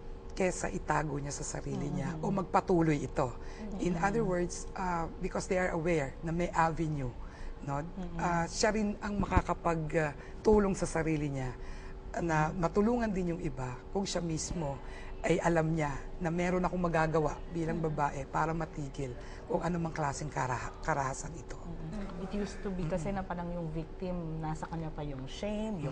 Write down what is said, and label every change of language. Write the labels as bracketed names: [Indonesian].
[Filipino] Kesa itago niya sa sarili niya o magpatuloy ito. [English] In other words, because they are aware [Filipino] na may avenue, [English] no? [Filipino] Siya rin ang makakapagtulong sa sarili niya na matulungan din yung iba kung siya mismo ay alam niya na meron akong magagawa bilang babae para matigil kung anumang klaseng karahasan ito. [English] It used to be [Filipino] kasi na parang yung victim, nasa kanya pa yung shame, yung